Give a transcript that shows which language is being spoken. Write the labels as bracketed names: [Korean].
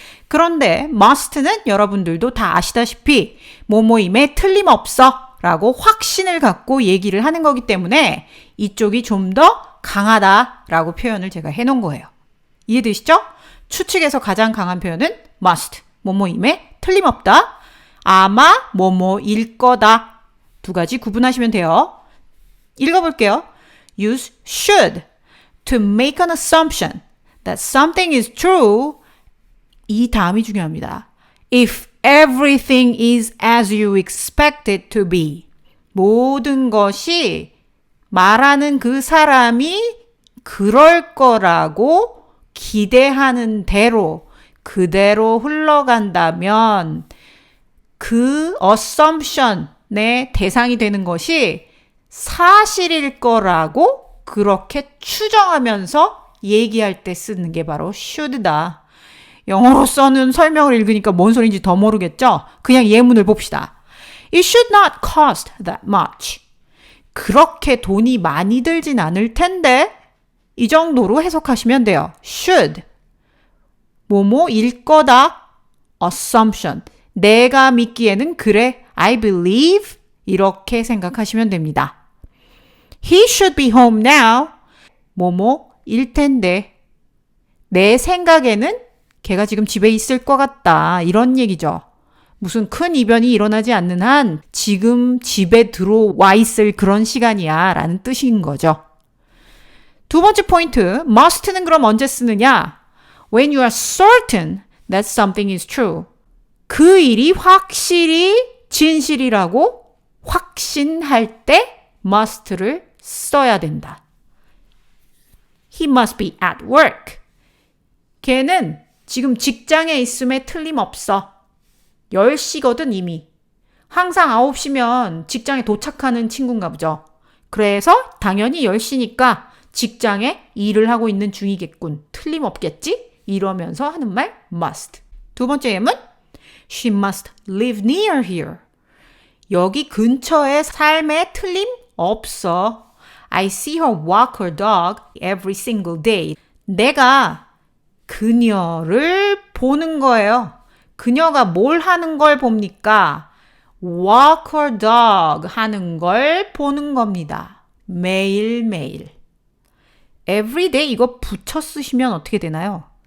[Korean] 그런데 must는 여러분들도 다 아시다시피 뭐뭐임에 틀림없어 라고 확신을 갖고 얘기를 하는 거기 때문에 이쪽이 좀 더 강하다라고 표현을 제가 해놓은 거예요. 이해되시죠? 추측에서 가장 강한 표현은 must, 뭐뭐임에 틀림없다. 아마 뭐뭐일 거다. 두 가지 구분하시면 돼요. 읽어볼게요. [English] Use should to make an assumption that something is true. [Korean] 이 다음이 중요합니다. [English] If everything is as you expect it to be. [Korean] 모든 것이 말하는 그 사람이 그럴 거라고 기대하는 대로 그대로 흘러간다면 그 assumption의 대상이 되는 것이 사실일 거라고 그렇게 추정하면서 얘기할 때 쓰는 게 바로 should다. 영어로 써는 설명을 읽으니까 뭔 소리인지 더 모르겠죠? 그냥 예문을 봅시다. [English] It should not cost that much. [Korean] 그렇게 돈이 많이 들진 않을 텐데 이 정도로 해석하시면 돼요. should. 뭐뭐일 거다. assumption. 내가 믿기에는 그래. [English] I believe. [Korean] 이렇게 생각하시면 됩니다. [English] He should be home now. [Korean] 뭐뭐일 텐데 내 생각에는 걔가 지금 집에 있을 것 같다. 이런 얘기죠. 무슨 큰 이변이 일어나지 않는 한 지금 집에 들어와 있을 그런 시간이야 라는 뜻인 거죠. 두 번째 포인트, must는 그럼 언제 쓰느냐? [English] When you are certain that something is true. [Korean] 그 일이 확실히 진실이라고 확신할 때 must를 써야 된다. [English] He must be at work. [Korean] 걔는 지금 직장에 있음에 틀림없어. 10시거든 이미. 항상 9시면 직장에 도착하는 친구인가 보죠. 그래서 당연히 10시니까 직장에 일을 하고 있는 중이겠군. 틀림없겠지? 이러면서 하는 말 must. 두 번째 예문 [English] She must live near here. [Korean] 여기 근처에 삶에 틀림없어. [English] I see her walk her dog every single day. [Korean] 내가 그녀를 보는 거예요. 그녀가 뭘 하는 걸 봅니까? [English] walk her dog [Korean] 하는 걸 보는 겁니다. 매일매일. every day 이거 붙여 쓰시면 어떻게 되나요?